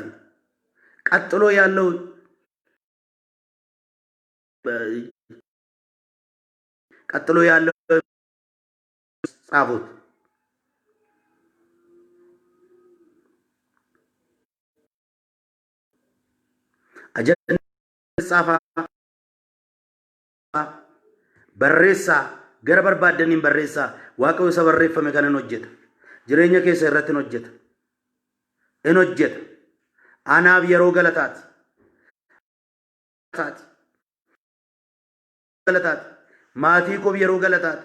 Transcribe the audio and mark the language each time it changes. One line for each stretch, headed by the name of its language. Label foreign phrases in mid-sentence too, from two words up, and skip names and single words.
Oromo: Qaxxaloo
Amharic: ያለው ጻፉት።
Oromo: ጻፋ barreessa gara barbaadaniin barreessa. Waaqayyo isa barreeffame kana hojjeta. Jireenya keessa irratti hojjeta. Anaaf yeroo galataati. Maatii koof yeroo galataati.